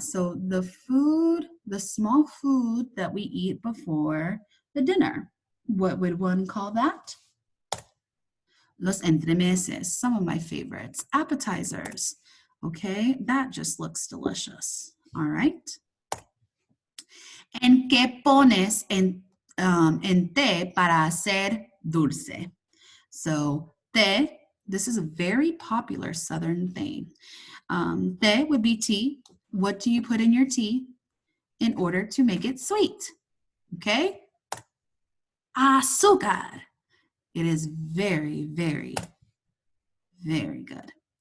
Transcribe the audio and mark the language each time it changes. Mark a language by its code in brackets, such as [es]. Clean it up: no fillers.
[en] So the food, the small food that we eat before the dinner. What would one call that? Los entremeses, some of my favorites. Appetizers, okay? That just looks delicious, all right? [es] ¿En qué pones en té para hacer dulce? [en] So, té, this is a very popular Southern thing. Té would be tea. What do you put in your tea in order to make it sweet? Okay? Azúcar. It is very, very, very good.